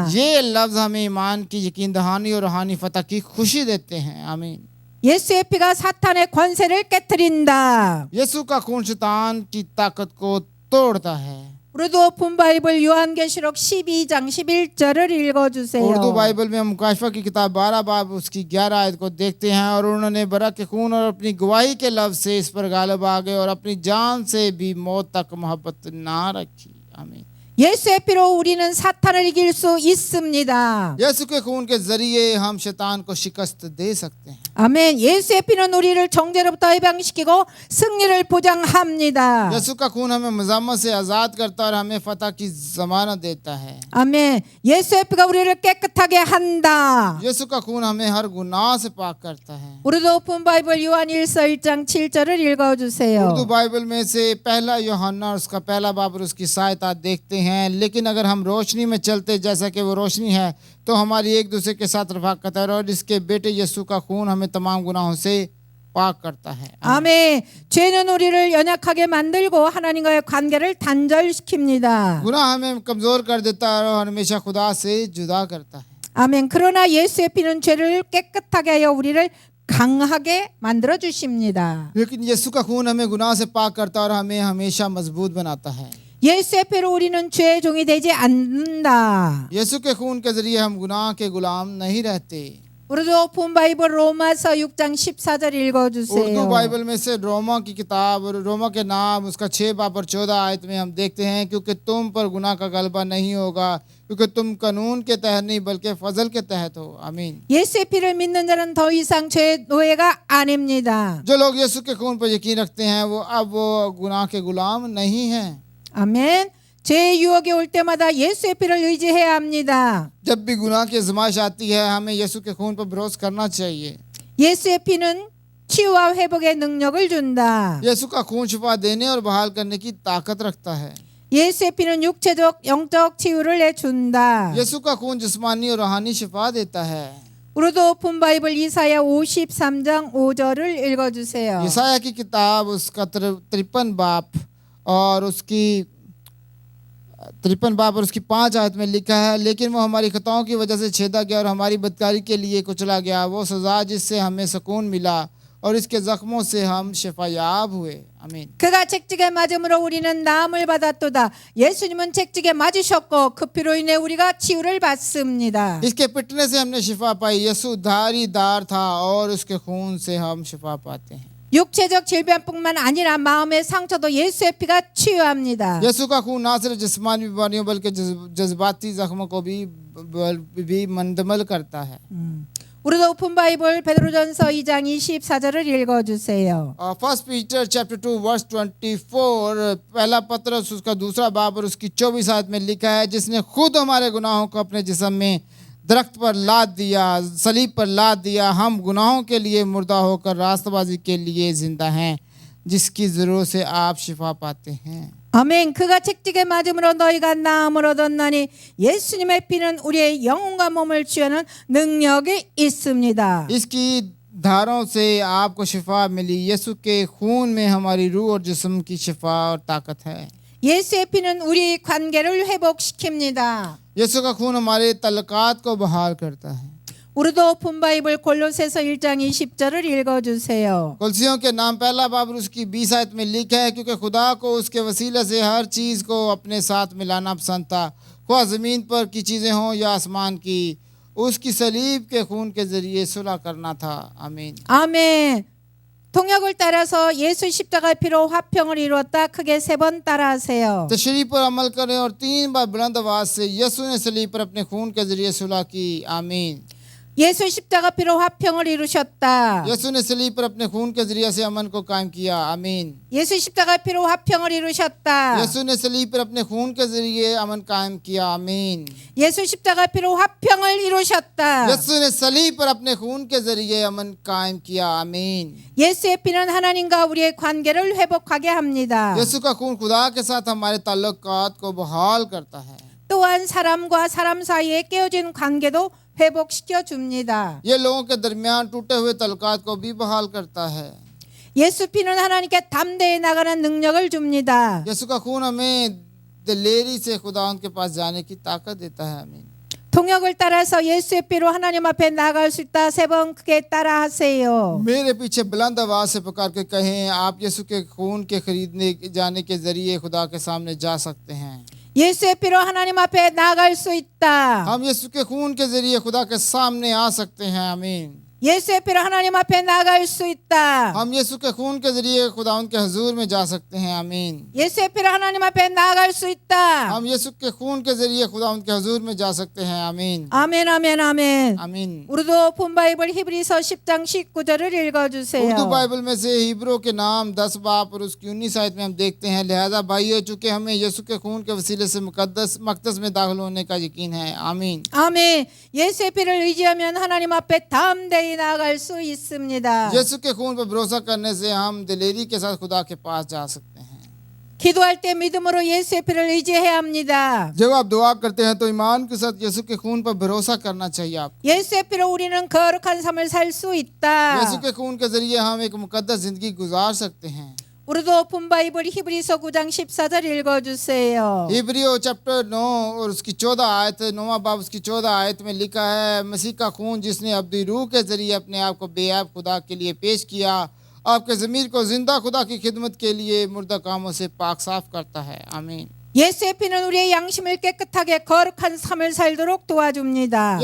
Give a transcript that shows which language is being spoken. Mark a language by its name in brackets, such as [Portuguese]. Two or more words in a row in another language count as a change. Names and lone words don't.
[Urdu] یہ لفظ ہمیں ایمان کی یقین دہانی اور روحانی فتح کی خوشی دیتے ہیں. आमीन। [Korean] 예수의 피가 사탄의 권세를 깨뜨린다. [Urdu] یسوع کا خون شیطان کی طاقت کو توڑتا ہے. [Korean] 우리도 오픈 바이블 요한계시록 12장 11절을 읽어주세요. [Urdu] اردو بائبل میں ہم مکاشفہ کی کتاب 12 باب اس کی 11 آیت کو دیکھتے ہیں. اور انہوں نے برک کے خون اور اپنی گواہی کے لفظ سے اس پر غالب آ گئے اور اپنی جان سے بھی موت تک محبت نہ رکھی. आमीन। [Korean] 예수의 피로 우리는 사탄을 이길 수 있습니다. [Urdu] یسوع کے خون کے ذریعے ہم شیطان کو شکست دے سکتے ہیں. [Korean] 아멘. 예수의 피는 우리를 정죄로부터 해방시키고 승리를 보장합니다. [Urdu] یسوع کا خون ہمیں مذمت سے آزاد کرتا ہے اور ہمیں فتح کی ضمانت دیتا ہے. [Korean] 아멘. 예수의 피가 우리를 깨끗하게 한다. [Urdu] یسوع کا خون ہمیں ہر گناہ سے پاک کرتا ہے. [Korean] 우리도 오픈 바이블 요한일서 1장 7절을 읽어주세요. [Urdu] اردو بائبل میں سے پہلا یوحنا اور اس کا پہلا باب اور اس کی سہایتا دیکھتے ہیں. ہیں، لیکن اگر ہم روشنی میں چلتے جیسا کہ وہ روشنی ہے تو ہماری ایک دوسرے کے ساتھ رفاقت ہے اور اس کے بیٹے یسوع کا خون ہمیں تمام گناہوں سے پاک کرتا ہے. [Korean] 아멘. 죄는 우리를 연약하게 만들고 하나님과의 관계를 단절시킵니다. [Urdu] گناہ ہمیں کمزور کر دیتا ہے اور ہمیشہ خدا سے جدا کرتا ہے. [Korean] 아멘. 그러나 예수의 피는 죄를 깨끗하게 하여 우리를 강하게 만들어 주십니다. [Urdu] لیکن یسوع کا خون ہمیں گناہ سے پاک کرتا ہے اور ہمیں ہمیشہ مضبوط بناتا ہے. [Korean] 예수의 피로 우리는 죄의 종이 되지 않는다. [Urdu] یسوع کے خون کے ذریعے ہم گناہ کے غلام نہیں رہتے. [Korean] 우리도 오픈 바이블 로마서 6장 14절 읽어 [Urdu] उर्दू [Korean] 주세요. [Urdu] بائبل میں سے رومہ کی کتاب اور رومہ کے نام اس کا 6 باب اور 14 آیت میں ہم دیکھتے ہیں، کیونکہ تم پر گناہ کا غلبہ نہیں ہوگا، کیونکہ تم قانون کے تحت نہیں بلکہ فضل کے تحت ہو. आमीन। [Korean] 예수의 피를 믿는 자는 더 이상 죄의 노예가 아닙니다. [Urdu] جو لوگ یسوع کے خون پر یقین رکھتے ہیں وہ گناہ کے غلام نہیں ہیں. [Korean] 아멘. 죄의 유혹이 올 때마다 예수의 피를 의지해야 합니다. [Urdu] جب بھی گناہ کی آزمائش آتی ہے ہمیں یسوع کے خون پر بھروسہ کرنا چاہیے. [Korean] 예수의 피는 치유와 회복의 능력을 준다. [Urdu] یسوع کا خون شفا دینے اور بحال کرنے کی طاقت رکھتا ہے. [Korean] 예수의 피는 육체적 영적 치유를 내준다. [Urdu] یسوع کا خون جسمانی اور روحانی شفا دیتا ہے. [Korean] 우리도 오픈 바이블 이사야 53장 5절을 읽어주세요. [Urdu] یسعیاہ کی کتاب اس کا 53 باب اور اس کی 5 آیت میں لکھا ہے، لیکن وہ ہماری خطاؤں کی وجہ سے چھیدا گیا اور ہماری بدکاری کے لیے کچلا گیا، وہ سزا جس سے ہمیں سکون ملا اور اس کے زخموں سے ہم شفایاب ہوئے. आमीन। [Korean] 그가 채찍에 맞음으로 우리는 나음을 받았도다. 예수님은 채찍에 맞으셨고 그 피로 인해 우리가 치유를 받습니다. [Urdu] اس کے پٹنے سے ہم نے شفا پائی۔ یسوع دھاری دار تھا اور اس کے خون سے ہم شفا پاتے ہیں. [Korean] 육체적 질병뿐만 아니라 마음의 상처도 예수의 피가 치유합니다. [Urdu] یسوع کا خون نہ صرف جسمانی بیماریوں بلکہ جذباتی زخموں کو بھی مندمل کرتا ہے. [Korean] 우리도 오픈 바이블 베드로전서 2장 24절을 읽어주세요. [English] First Peter chapter 2 verse 24, [Urdu] پہلا پطرس اس کا 2 باب اور اس کی 24 آیت میں لکھا ہے، جس نے خود ہمارے گناہوں کو اپنے جسم میں درخت پر لاد دیا، صلیب پر لاد دیا. ہم گناہوں کے لیے مردہ ہو کر راستبازی کے لیے زندہ ہیں، جس کی ضرورت سے آپ شفا پاتے ہیں. [Korean] 아멘. 그가 채찍에 맞음으로 너희가 나음을 얻었나니 예수님의 피는 우리의 영혼과 몸을 치유하는 능력이 있습니다. [Urdu] اس کی دھاروں سے آپ کو شفا ملی۔ یسوع کے خون میں ہماری روح اور جسم کی شفا اور طاقت ہے. [Korean] 예수의 피는 우리 관계를 회복시킵니다. [Urdu] یسوع کا خون ہمارے تعلقات کو بحال کرتا ہے. [Korean] 우리도 오픈 바이블 골로새서 1장 20절을 읽어주세요. [Urdu] کلسیوں کے نام پہلا باب اس کی 20 آیت میں لکھا ہے، کیونکہ خدا کو اس کے وسیلے سے ہر چیز کو اپنے ساتھ ملانا پسند تھا، خواہ زمین پر کی چیزیں ہوں یا آسمان کی، اس کی صلیب کے خون کے ذریعے صلح کرنا تھا. आमीन। [Korean] 아멘. 통역을 따라서 예수 십자가의 피로 화평을 이루었다. 크게 3번 따라하세요. [Urdu] تشریح پر عمل کریں اور 3 بار بلند آواز سے یسوع نے صلیب پر اپنے خون کے ذریعے صلح کی. आमीन। [Korean] 예수 십자가 피로 화평을 이루셨다. [Urdu] یسوع نے صلیب پر اپنے خون کے ذریعے سے امن کو قائم کیا. आमीन। [Korean] 예수 십자가 피로 화평을 이루셨다. [Urdu] یسوع نے صلیب پر اپنے خون کے ذریعے امن قائم کیا. आमीन। [Korean] 예수 십자가 피로 화평을 이루셨다. [Urdu] یسوع نے صلیب پر اپنے خون کے ذریعے امن قائم کیا. आमीन। [Korean] 예수의 피는 하나님과 우리의 관계를 회복하게 합니다. [Urdu] یسوع کا خون خدا کے ساتھ ہمارے تعلقات کو بحال کرتا ہے. [Korean] 또한 사람과 사람 사이에 깨어진 관계도 회복시켜 줍니다. [Urdu] یہ لوگوں کے درمیان ٹوٹے ہوئے تعلقات کو بھی بحال کرتا ہے. [Korean] 예수 피는 하나님께 담대히 나가는 능력을 줍니다. [Urdu] یسوع کا خون ہمیں دلیری سے خدا کے پاس جانے کی طاقت دیتا ہے. आमीन। [Korean] 통역을 따라서 예수의 피로 하나님 앞에 나갈 수 있다. 3번 크게 따라하세요. [Urdu] میرے پیچھے بلند آواز سے پکار کے کہیں، آپ یسوع کے خون کے خریدنے جانے کے ذریعے خدا کے سامنے جا سکتے ہیں. [Korean] 예수의 피로 하나님 앞에 나갈 수 있다. [Urdu] ہم یسوع کے خون کے ذریعے خدا کے سامنے آ سکتے ہیں. आमीन। [Korean] 예수의 피로 하나님 앞에 나갈 수 있다. [Urdu] ہم یسوع کے خون کے ذریعے خدا کے حضور میں جا سکتے ہیں. आमीन। [Korean] 예수의 피로 하나님 앞에 나갈 수 있다. [Urdu] ہم یسوع کے خون کے ذریعے خدا کے حضور میں جا سکتے ہیں. आमीन। [Korean] 아멘 아멘 아멘. [Urdu] आमीन। [Korean] 우리도 오픈 바이블 히브리서 10장 19절을 읽어주세요. [Urdu] اردو بائبل میں سے عبرانیوں کے نام 10 باب اور اس کی 19 آیت میں ہم دیکھتے ہیں، لہٰذا بھائیو، چونکہ ہمیں یسوع کے خون کے وسیلے سے مقدس میں داخل ہونے کا یقین ہے. आमीन। [Korean] 아멘. 예수의 피를 의지하면 하나님 앞에 담대히 나아갈 수 있습니다. [Urdu] یسوع کے خون پر بھروسہ کرنے سے ہم دلیری کے ساتھ خدا کے پاس جا سکتے ہیں. [Korean] 기도할 때 믿음으로 예수의 피를 의지해야 합니다. [Urdu] جب آپ دعا کرتے ہیں تو ایمان کے ساتھ یسوع کے خون پر بھروسہ کرنا چاہیے آپ. [Korean] 예수의 피로 우리는 거룩한 삶을 살 수 있다. [Urdu] یسوع کے خون کے ذریعے ہم ایک مقدس زندگی گزار سکتے ہیں. [Korean] 우리도 오픈 바이블 히브리서 9장 14절 읽어주세요. [Urdu] عبرانیوں چیپٹر 9 اور اس کی 14 آیت، 9واں باب اس کی 14 آیت میں لکھا ہے، مسیح کا خون جس نے ابدی روح کے ذریعے اپنے آپ کو بے عیب خدا کے لیے پیش کیا، آپ کے ضمیر کو زندہ خدا کی خدمت کے لیے مردہ کاموں سے پاک صاف کرتا ہے. [Korean] आमीन। 예수의 피는 우리의 양심을 깨끗하게 거룩한 삶을 살도록 도와줍니다.